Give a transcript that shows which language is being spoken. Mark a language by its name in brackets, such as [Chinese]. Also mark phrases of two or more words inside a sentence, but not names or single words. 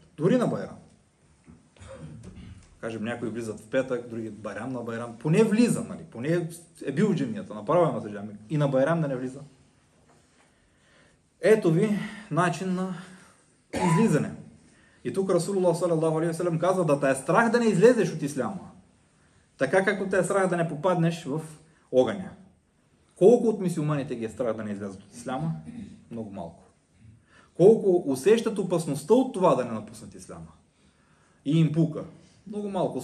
[Bulgarian] Дори на Байрам. Кажем, някои влизат в петък, други Байрам на Байрам. Поне влиза, нали? Поне е бил в джамията, направено се джамия. И на Байрам да не влиза. Ето ви начин на излизане. И тук Расулуллах [Arabic] صلى الله عليه وسلم [Bulgarian] казва да те е страх да не излезеш от исляма. Така както те е страх да не попаднеш в огъня. Колко от мюсюлманите ги е страх да не излязат от исляма? Много малко. Колко усещат опасността от това да не напуснат исляма? И им пука. Много малко.